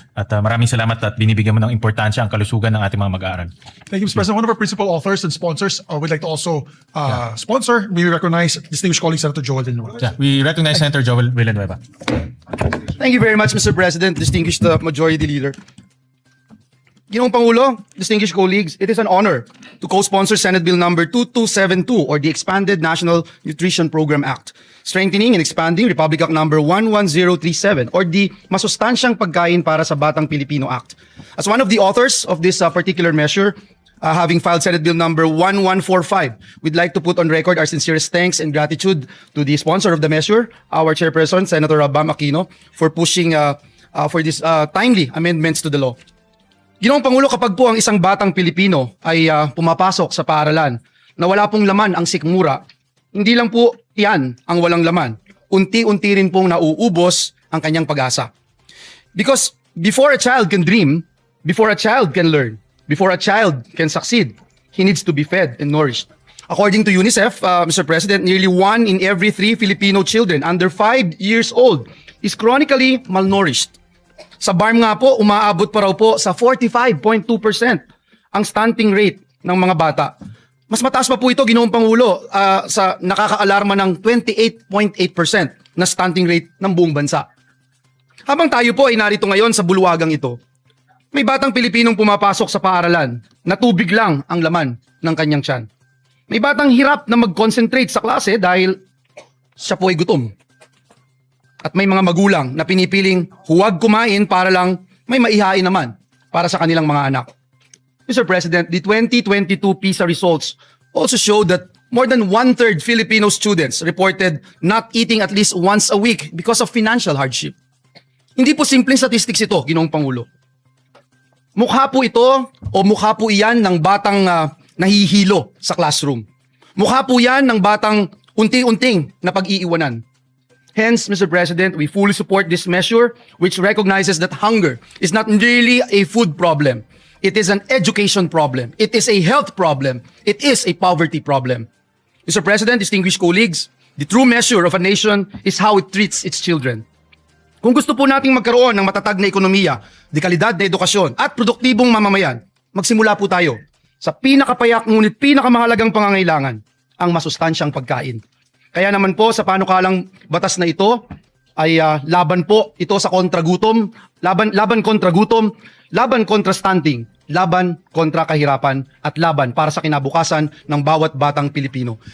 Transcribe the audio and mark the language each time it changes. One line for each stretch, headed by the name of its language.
Filipino: At maraming salamat at binibigyan mo ng importansya ang kalusugan ng ating mga mag-aaral.
English: Thank you, Mr. President. One of our principal authors and sponsors would like to also sponsor. We recognize distinguished colleague Senator Joel Villanueva. Yeah, we recognize Senator J0EL Villanueva. Thank you very much, Mr. President, distinguished Majority Leader.
Filipino: Ginoong Pangulo,
English: distinguished colleagues, it is an honor to co-sponsor Senate Bill number 2272 or the Expanded National Nutrition Program Act, strengthening and expanding Republic Act number 11037 or the Masustansyang Pagkain para sa Batang Pilipino Act. As one of the authors of this particular measure, having filed Senate Bill number 1145, we'd like to put on record our sincerest thanks and gratitude to the sponsor of the measure, our chairperson, Senator Bam Aquino, for pushing for these timely amendments to the law.
Filipino: Ginoong Pangulo, kapag po ang isang batang Pilipino ay pumapasok sa paaralan na wala pong laman ang sikmura, hindi lang po yan ang walang laman. Unti-unti rin pong nauubos ang kanyang pag-asa.
English: Because before a child can dream, before a child can learn, before a child can succeed, he needs to be fed and nourished. According to UNICEF, Mr. President, nearly 1 in every 3 Filipino children under 5 years old is chronically malnourished.
Filipino: Sa BARM nga po, umaabot pa raw po sa 45.2% ang stunting rate ng mga bata. Mas mataas pa po ito, Ginoong Pangulo, sa nakakaalarma ng 28.8% na stunting rate ng buong bansa. Habang tayo po ay narito ngayon sa bulwagang ito, may batang Pilipinong pumapasok sa paaralan na tubig lang ang laman ng kanyang tiyan. May batang hirap na mag-concentrate sa klase dahil siya po ay gutom. At may mga magulang na pinipiling huwag kumain para lang may maihain naman para sa kanilang mga anak.
English: Mr. President, the 2022 PISA results also show that more than 1/3 Filipino students reported not eating at least once a week because of financial hardship.
Filipino: Hindi po simpleng statistics ito, Ginoong Pangulo. Mukha po ito o mukha po iyan ng batang nahihilo sa classroom. Mukha po yan ng batang unti-unting na pag-iiwanan.
English: Hence, Mr. President, we fully support this measure which recognizes that hunger is not really a food problem. It is an education problem. It is a health problem. It is a poverty problem. Mr. President, distinguished colleagues, the true measure of a nation is how it treats its children.
Filipino: Kung gusto po nating magkaroon ng matatag na ekonomiya, dekalidad na edukasyon at produktibong mamamayan, magsimula po tayo sa pinakapayak ngunit pinakamahalagang pangangailangan, ang masustansyang pagkain. Kaya naman po sa panukalang batas na ito ay laban po ito sa kontragutom, laban kontra gutom, laban kontra stunting, laban kontra kahirapan at laban para sa kinabukasan ng bawat batang Pilipino.